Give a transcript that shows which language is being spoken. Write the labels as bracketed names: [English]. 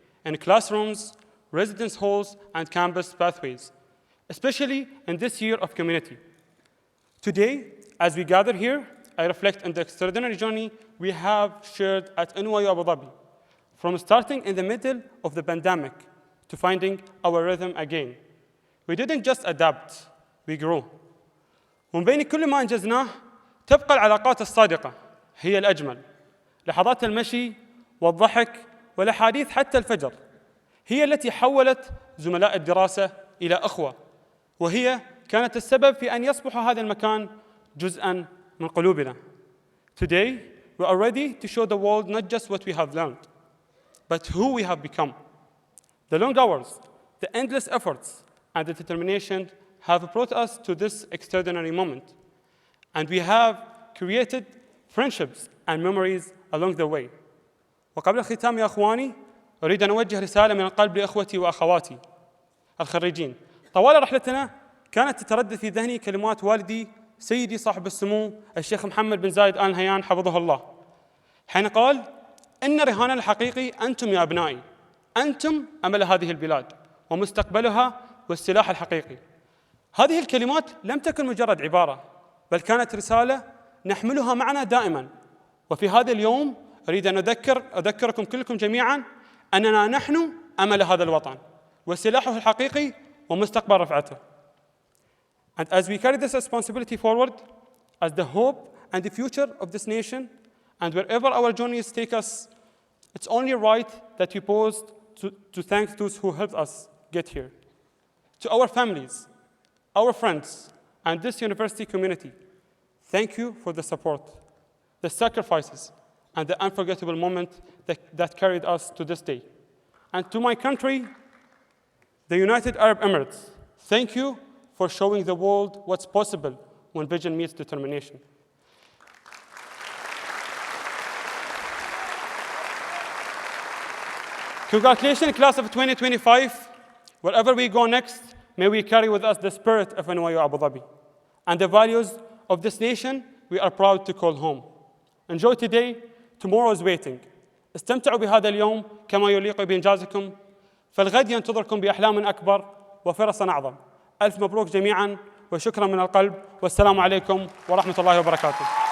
[English] in classrooms, residence halls, and campus pathways, especially in this year of community. Today, as we gather here, I reflect on the extraordinary journey we have shared at NYU Abu Dhabi, from starting in the middle of the pandemic to finding our rhythm again. We didn't just adapt, we grew. [Arabic] ومن بين كل ما أنجزناه تبقى العلاقات الصادقة هي الأجمل. لحظات المشي والضحك والأحاديث حتى الفجر هي التي حولت زملاء الدراسة إلى أخوة، وهي كانت السبب في أن يصبح هذا المكان جزءاً من قلوبنا. [English] Today, we are ready to show the world not just what we have learned, but who we have become. The long hours, the endless efforts, and the determination have brought us to this extraordinary moment. And we have created friendships and memories along the way. [Arabic] وقبل الختام يا أخواني، أريد أن أوجه رسالة من القلب لإخوتي وأخواتي الخريجين. طوال رحلتنا كانت تتردد في ذهني كلمات والدي سيدي صاحب السمو الشيخ محمد بن زايد آل نهيان حفظه الله، حين قال: إن رهاننا الحقيقي أنتم يا أبنائي، أنتم أمل هذه البلاد ومستقبلها والسلاح الحقيقي. هذه الكلمات لم تكن مجرد عبارة، بل كانت رسالة نحملها معنا دائما. وفي هذا اليوم أريد أن أذكركم كلكم جميعا أننا نحن أمل هذا الوطن وسلاحه الحقيقي ومستقبل رفعته. [English] And as we carry this responsibility forward, as the hope and the future of this nation, and wherever our journeys take us, it's only right that we pause to thank those who helped us get here. To our families, our friends, and this university community, thank you for the support, the sacrifices, and the unforgettable moment that carried us to this day. And to my country, the United Arab Emirates, thank you for showing the world what's possible when vision meets determination. Congratulations, class of 2025. Wherever we go next, may we carry with us the spirit of NYU Abu Dhabi and the values of this nation we are proud to call home. Enjoy today, tomorrow is waiting. [Arabic] استمتعوا بهذا اليوم كما يليق بإنجازكم، فالغد ينتظركم بأحلام أكبر وفرص أعظم. ألف مبروك جميعاً وشكراً من القلب، والسلام عليكم ورحمة الله وبركاته.